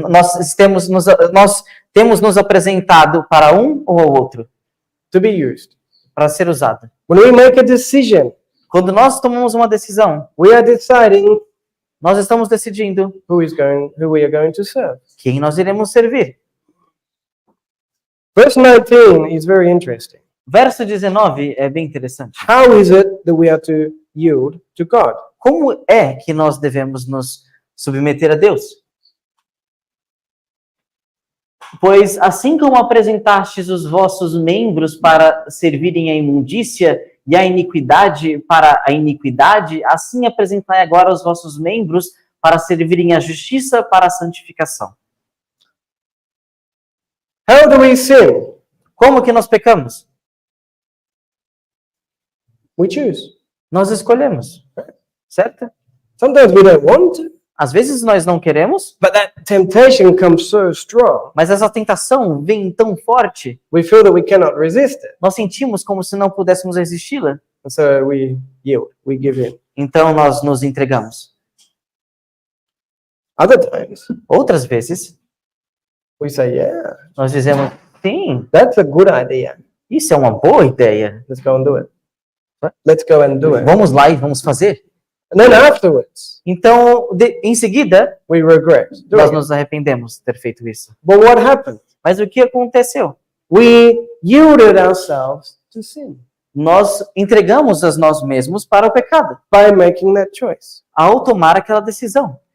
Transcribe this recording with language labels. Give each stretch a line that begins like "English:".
Portuguese: nós temos nos apresentado para um ou ao outro,
English: to be used.
Portuguese: para ser usado.
English: When we make a decision,
Portuguese: Quando nós tomamos uma decisão,
English: we are deciding
Portuguese: nós estamos decidindo
English: who we are going to serve.
Portuguese: quem nós iremos servir.
English: Verse 19 is very interesting.
Portuguese: Verso 19 é bem interessante.
English: How is it that we are to yield to God?
Portuguese: Como é que nós devemos nos submeter a Deus? Pois assim como apresentastes os vossos membros para servirem à imundícia e a iniquidade para a iniquidade, assim apresentai agora os vossos membros para servirem à justiça para a santificação.
English: How do we sin?
Portuguese: Como que nós pecamos?
English: We choose.
Portuguese: Nós escolhemos, certo?
English: Sometimes we don't want to,
Portuguese: Às vezes nós não queremos,
English: but that temptation comes so strong.
Portuguese: mas essa tentação vem tão forte,
English: We feel that we cannot resist it.
Portuguese: nós sentimos como se não pudéssemos resistir-la.
English: And so we yield, we give in.
Portuguese: Então nós nos entregamos.
English: Other times,
Portuguese: Outras vezes,
English: we say, yeah,
Portuguese: nós dizemos, sim,
English: that's a good idea.
Portuguese: isso é uma boa ideia.
English: Let's go and do it. Let's go and do it.
Portuguese: Vamos lá e vamos fazer.
English: And then afterwards,
Portuguese: Então, em seguida,
English: we regret
Portuguese: nós
English: doing it.
Portuguese: nos arrependemos de ter feito isso.
English: But what happened?
Portuguese: Mas o que aconteceu?
English: We yielded ourselves to sin
Portuguese: Nós entregamos a nós mesmos para o pecado,
English: by making that choice.
Portuguese: ao tomar aquela decisão.